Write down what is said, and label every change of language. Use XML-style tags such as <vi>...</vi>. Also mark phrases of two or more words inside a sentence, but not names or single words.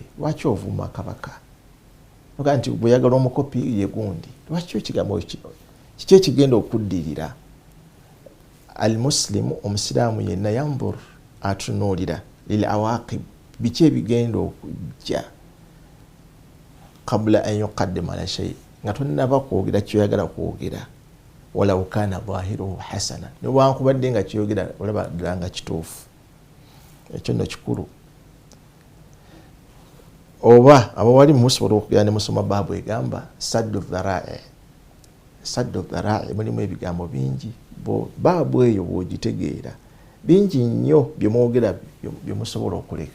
<lg>Lwaki ovuma kabaka? Oga nti bwe yagala omukopi ye gundi. Lwaki ekigambo kiki ekigenda okuddirira? Al-Muslimu omusiraamu yenna yambur atunuulira</lg> <ar>للعواقب</ar> <lg>biki ebigenda okujja</lg> <ar>قبل أن يقدم على شيء</ar> <lg>nga tonnaba kwogera kyoyagala kwogera</lg> <ar>ولو كان ظاهره حسنا</ar> <lg>newankubadde nga kyogera olaba ddala nga kituufu. Ekyo nno kikulu. Oba abawali musobola okugenda ne musoma baabu egamba</lg> <ar>سد الذرائع</ar> <lg>mulimu ebigambo bingi baabu eyo bw'ogitegeera bingi nnyo byemwogera byemusobola okuleka.</lg>